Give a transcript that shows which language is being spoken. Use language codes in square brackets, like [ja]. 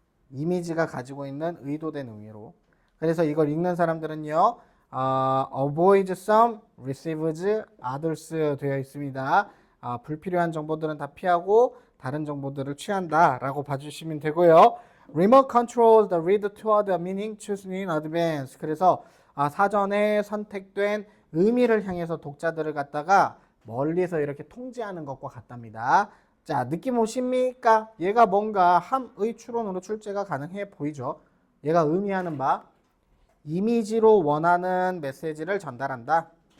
[ko] 이미지가 가지고 있는 의도된 의미로. 그래서 이걸 읽는 사람들은요, [en] avoid some, receives others [ko] 되어 있습니다. 불필요한 정보들은 다 피하고 다른 정보들을 취한다 라고 봐주시면 되고요. [en] Remote control the reader toward the meaning chosen in advance. [ko] 그래서 사전에 선택된 의미를 향해서 독자들을 갖다가 멀리서 이렇게 통제하는 것과 같답니다. 자, 느낌 오십니까? 얘가 뭔가 함의 추론으로 출제가 가능해 보이죠? 얘가 의미하는 바 이미지로 원하는 메시지를 전달한다.